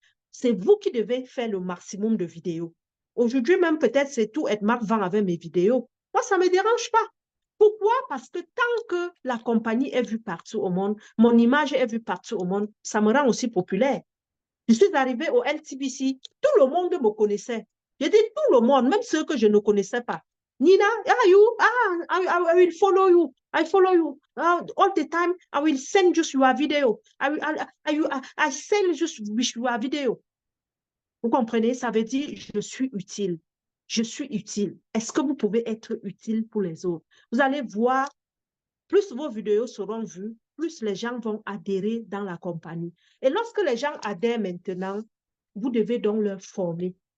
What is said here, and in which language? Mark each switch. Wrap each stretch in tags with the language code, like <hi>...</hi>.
<fr>C'est vous qui devez faire le maximum de vidéos. Aujourd'hui, même peut-être c'est tout Edmark vend avec mes vidéos. Moi, ça ne me dérange pas. Pourquoi? Parce que tant que la compagnie est vue partout au monde, mon image est vue partout au monde, ça me rend aussi populaire. Je suis arrivée au LTBC, tout le monde me connaissait. J'ai dit tout le monde, même ceux que je ne connaissais pas.</fr> <en>Nina, are you? I will follow you. I follow you. All the time, I will send just your video. I send just your video.</en> <fr>Vous comprenez? Ça veut dire je suis utile. Je suis utile. Est-ce que vous pouvez être utile pour les autres? Vous allez voir, plus vos vidéos seront vues, plus les gens vont adhérer dans la compagnie. Et lorsque les gens adhèrent maintenant, vous devez donc leur former.</fr>